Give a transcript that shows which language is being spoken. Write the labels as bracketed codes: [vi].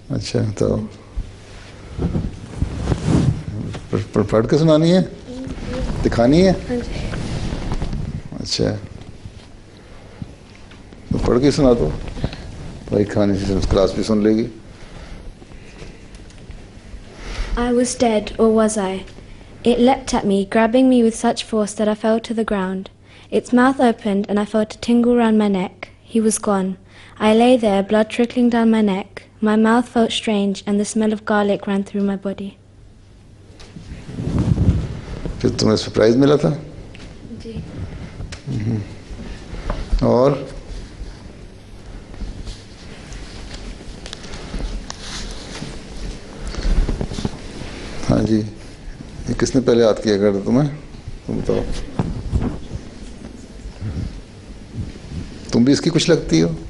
[ur] اچھا، تو پڑھ کے سنانی ہے، دکھانی ہے؟ اچھا، تو پڑھ کے سنا دو بھائی، کھانے سے کلاس بھی سن لے گی۔ [en] I was dead, or was I? It leapt at me, grabbing me with such force that I fell to the ground. Its mouth opened and I felt a tingle round my neck. He was gone. I lay there, blood trickling down my neck. My mouth felt strange and the smell of garlic ran through my body. [ur] پھر تمہیں surprise ملا تھا؟ جی۔ اور ہاں جی، یہ کس نے پہلے یاد کیا کرتا تمہیں؟ تم بتاؤ، تم بھی اس کی کچھ لگتی ہو؟